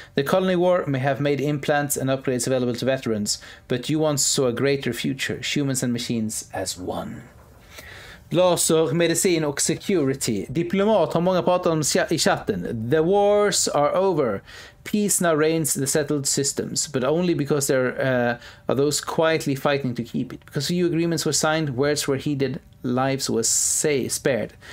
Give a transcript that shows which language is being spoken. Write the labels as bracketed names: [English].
[English] The colony war may have made implants and upgrades available to veterans, but you once saw a greater future, humans and machines as one. [Swedish] Laser, medicin och security. Diplomat har många pratat om i chatten. [English] The wars are over. Peace now reigns the settled systems, but only because there are those quietly fighting to keep it. Because few agreements were signed, words were heeded, lives was spared.